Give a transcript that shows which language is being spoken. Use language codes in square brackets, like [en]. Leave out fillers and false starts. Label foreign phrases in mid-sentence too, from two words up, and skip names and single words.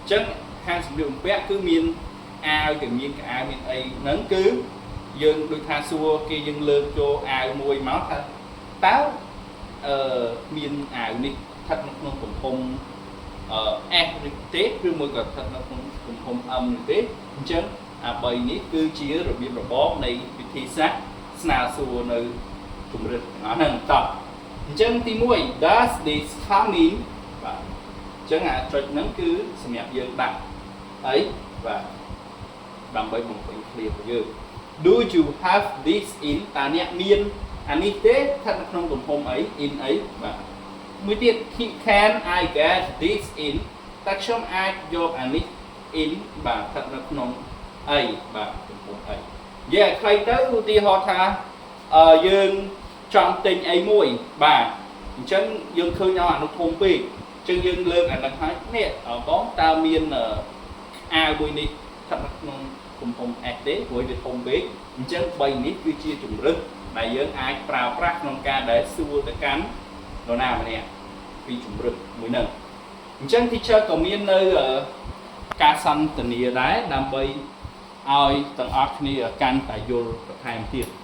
[km] ញ្ចឹងហាងសម្លៀកបំពាក់គឺមានអាវក៏មានកៅអៅមានអីហ្នឹងគឺយើងដូចថាសួរគេយើងលើកចូលអាវមួយមកថាតើមានអាវនេះស្ថិតនៅក្នុងទំហំS ឬទេឬមួយក៏ស្ថិតនៅក្នុងទំហំ M ឬទេអញ្ចឹងអា3នេះគឺជារបៀបរប បនៃវិធីសាស្ត្រស្នើសួរនៅជំរើសទាំងអស់ហ្នឹងតោះអញ្ចឹងទី1 [en] does this come in [km] បាទអញ្ចឹងអាចុចហ្នឹងគឺសម្រាប់យើងដាក់អីបាទដើម្បីបំពេញ clear របស់យើង [en] do you have this in [km] តើអ្នកមានអានេះទេស្ថិតនៅក្នុងទំហំអី in អីបាទមួយទៀត [en] can I get this in [km] តើខ្ញុំអាចយកអានេះ in បាទស្ថិតនៅក្នុងអី បាទទំហំអីនិយាយឲ្យខ្លីទៅឧទាហរណ៍ថាយើងចង់ទិញអីមួយបាទអញ្ចឹងយើងឃើញអនុ ធំពេកអញ្ចឹងយើងលើកអានេះហើយនេះបងតើមានអាវមួយនេះស្ថិតនៅក្នុងទំហំ S ទេព្រោះវាធំពេកអញ្ចឹង3នេះគឺជាជំរើសដែលយើងអាចប្រើប្រាស់ក្នុងការដែលសួរទៅកាន់នរណាម្នាក់ពីជំរើសមួយហ្នឹងអញ្ចឹង teacher ក៏មាននៅការសន្ទនាដែរដើម្បីឲ្យទាំងអស់គ្នាកាន់តែយល់បន្ថែមទៀត